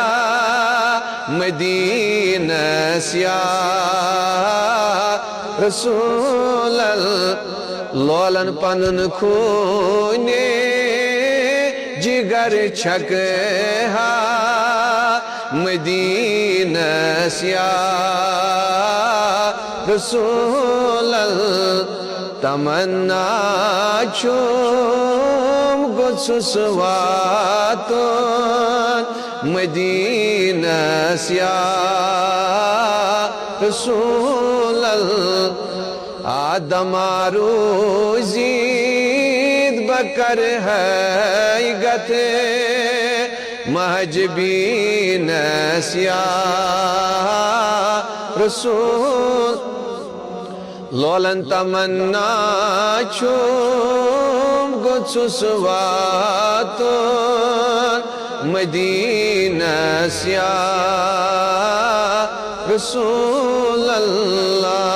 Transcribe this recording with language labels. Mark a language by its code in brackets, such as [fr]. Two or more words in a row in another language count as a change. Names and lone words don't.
[ks] مدینہ [ar] یا رسول اللہ [ks] لولن پنن خونے جگر چھک ہا مدینہ [ar] یا رسول اللہ [ks] تمنا چھوم گوتسس واتن مدینہ [ar] یا رسول اللہ [ks] آدمارو زید بکر ہے گتھے محجبین [ar] یا رسول [ks] لولن تمنا چھوم گوتسس واتن مدینہ [ar] یا رسول اللہ